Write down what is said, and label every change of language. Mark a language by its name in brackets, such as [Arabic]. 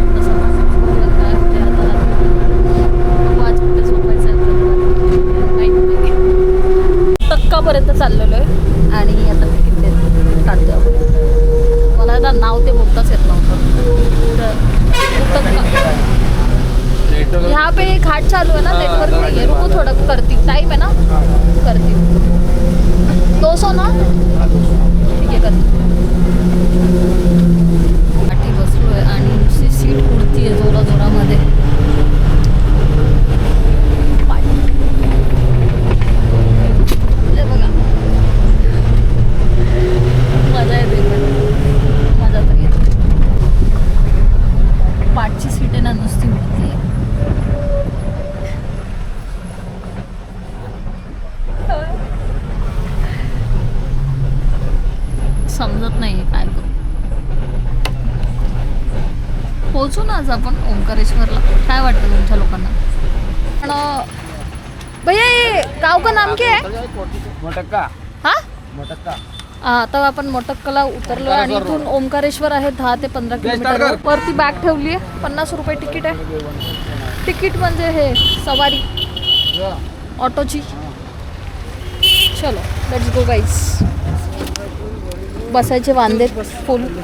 [Marathi] तसं काय होते आता रात्री आज कुठे झोपायचं आहे आपल्याला माहीत नाही. टक्कापर्यंत चाललेलो आहे आणि आता तिकीट देत काढतो आपण. मला आता नाव ते बोलताच येत नव्हतं. [Hindi] टक्का यहाँ पे एक घाट चालू है ना, नेटवर्क नहीं है. रुको थोड़ा करती, टाइम है ना, करती. [Marathi] 200 ना, ठीक आहे करती. पाठी बसलो आहे आणि नुसती सीट उडती आहे जोराजोरामध्ये. बघा मजा येते, मजा तर येते. 5ची सीट आहे ना, नुसती उडती आहे. समजत नाही काय करू. पोहोचू ना आज आपण ओंकारेश्वरला. काय वाटतं तुमच्या लोकांना? [Hindi] पण भैया ये गाव का नाम क्या है? मोटक्का. हा मोटक्का. [Marathi] आता आपण मोटक्काला उतरलो आणि इथून ओंकारेश्वर आहे 10 ते 15 किलोमीटर. वरती बॅग ठेवली आहे. 50 रुपये तिकीट आहे. तिकीट म्हणजे हे सवारी ऑटोची. [Hindi] चलो लेट्स गो गाईज. [Marathi] बसायचे वांदे फुल.